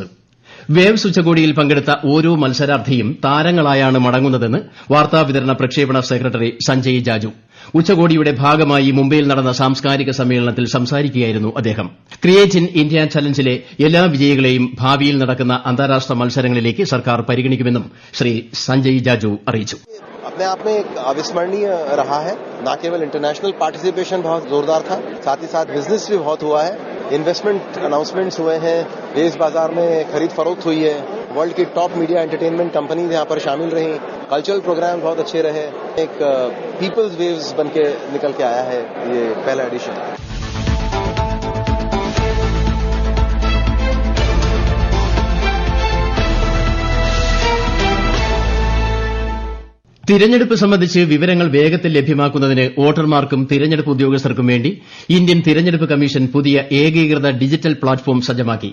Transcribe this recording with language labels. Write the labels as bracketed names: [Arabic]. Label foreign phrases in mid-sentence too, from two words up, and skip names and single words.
[Malayalam] വേവ്സ് ഉച്ചകോടിയിൽ പങ്കെടുത്ത ഓരോ മത്സരാർത്ഥിയും താരങ്ങളായാണ് മടങ്ങുന്നതെന്ന് വാർത്താവിതരണ പ്രക്ഷേപണ സെക്രട്ടറി സഞ്ജയ് ജാജു ഉച്ചകോടിയുടെ ഭാഗമായി മുംബൈയിൽ നടന്ന സാംസ്കാരിക സമ്മേളനത്തിൽ സംസാരിക്കുകയായിരുന്നു അദ്ദേഹം. ക്രിയേറ്റ് ഇൻ ഇന്ത്യ ചലഞ്ചിലെ എല്ലാ വിജയികളെയും ഭാവിയിൽ നടക്കുന്ന അന്താരാഷ്ട്ര മത്സരങ്ങളിലേക്ക് സർക്കാർ പരിഗണിക്കുമെന്നും ശ്രീ സഞ്ജയ് ജാജു അറിയിച്ചു. [Hindi] अपने आप में एक अविस्मरणीय रहा है. न केवल [English] international participation [Hindi] बहुत जोरदार था, साथ ही साथ बिजनेस भी बहुत हुआ है. [English] investment announcements [Hindi] हुए हैं, वेव्स बाजार में खरीद फरोख्त हुई है, वर्ल्ड की [English] top media entertainment companies [Hindi] यहाँ पर शामिल रही, [English] cultural program [Hindi] बहुत अच्छे रहे. एक [English] People's WAVES [Hindi] बन के निकल के आया है ये पहला एडिशन. [Malayalam] തിരഞ്ഞെടുപ്പ് സംബന്ധിച്ച് വിവരങ്ങൾ വേഗത്തിൽ ലഭ്യമാക്കുന്നതിന് വോട്ടർമാർക്കും തിരഞ്ഞെടുപ്പ് ഉദ്യോഗസ്ഥർക്കും വേണ്ടി ഇന്ത്യൻ തിരഞ്ഞെടുപ്പ് കമ്മീഷൻ പുതിയ ഏകീകൃത ഡിജിറ്റൽ പ്ലാറ്റ്ഫോം സജ്ജമാക്കി.